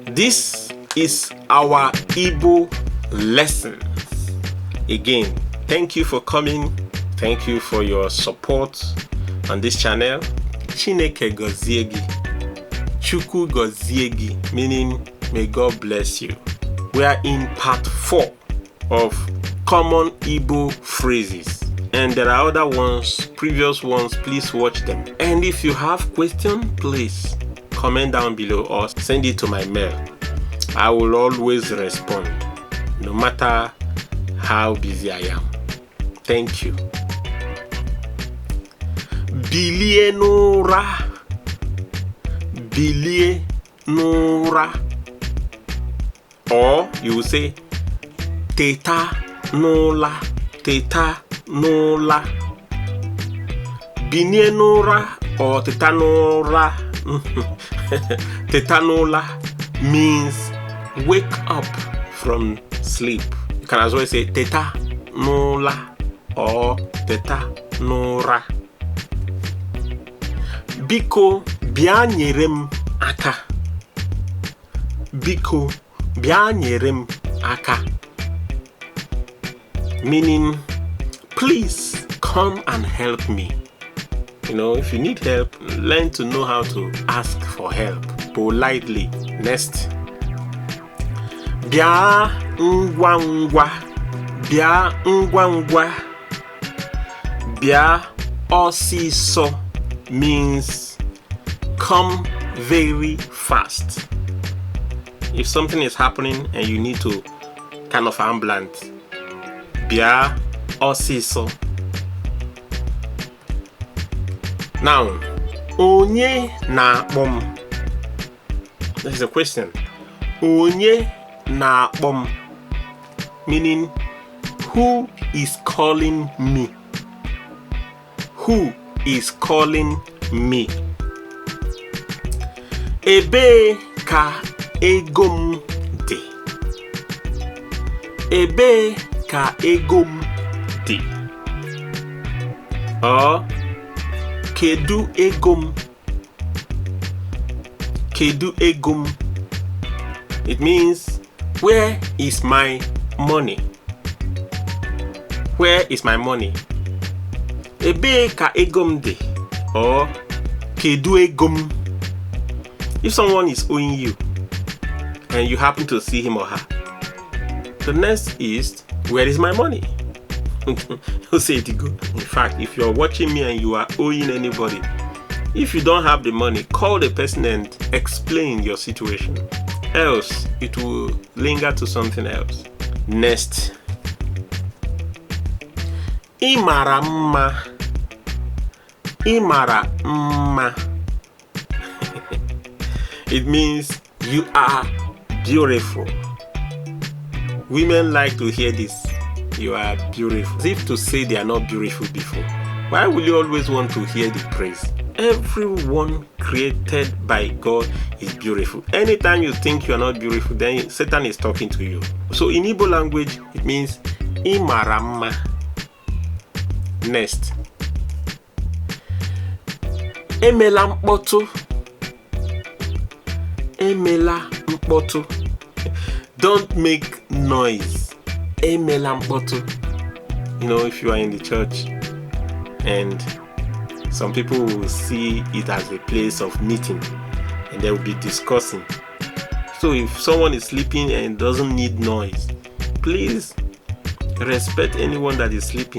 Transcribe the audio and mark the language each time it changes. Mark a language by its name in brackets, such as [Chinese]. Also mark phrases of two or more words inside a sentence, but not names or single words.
[English] This is our Igbo lessons. Again, thank you for coming. Thank you for your support on this channel. [Igbo] Chineke gozie gi. Chukwu gozie gi, [English] meaning may God bless you. We are in part 4 of common Igbo phrases. And there are other ones, previous ones, please watch them. And if you have questions, please comment down below or send it to my mail. I will always respond, no matter how busy I am. Thank you. [Igbo] Bilie n'ụra. Bilie n'ụra. [English] Or you will say [Igbo] teta n'ụla. Teta n'ụla. Bilie n'ụra or teta n'ụra. Teta n'ụla [English] means wake up from sleep. You can as well say [Igbo] teta n'ụla [English] or [Igbo] teta n'ụra. Biko bịa nyere m aka. Biko bịa nyere m aka. [English] Meaning, please come and help me. You know, if you need help, learn to know how to ask for help politely. Next. [Igbo] Bịa ngwa ngwa. Bịa ngwa ngwa. Bịa ọsịsọ [English] means come very fast. If something is happening and you need to kind of ambulance, [Igbo] bịa ọsịsọ. Now, onye na-akpọ m? [English] This is a question. [Igbo] Onye na-akpọ m? [English] Meaning, who is calling me? Who is calling me? [Igbo] Ebe ka ego m dị? Ebe ka ego m dị? Or kedu ego m? Kedu ego m? [English] It means, where is my money? Where is my money? [Igbo] Ebe ka ego m dị? Or kedu ego m? [English] If someone is owing you and you happen to see him or her, the next is, where is my money? You say it go. In fact, if you're watching me and you are owing anybody, if you don't have the money, call the person and explain your situation. Else, it will linger to something else. Next. [Igbo] Ịmara mma. Ịmara mma. [English] It means you are beautiful. Women like to hear this. You are beautiful. As if to say they are not beautiful before. Why will you always want to hear the praise? Everyone created by God is beautiful. Anytime you think you are not beautiful, then Satan is talking to you. So in Igbo language, it means [Igbo] ịmara mma. Next. Emela mkpọtụ. Emela mkpọtụ. [English] Don't make noise. [Igbo] Emela mkpọtụ. [English] You know, if you are in the church and some people will see it as a place of meeting and they will be discussing. So if someone is sleeping and doesn't need noise, please respect anyone that is sleeping.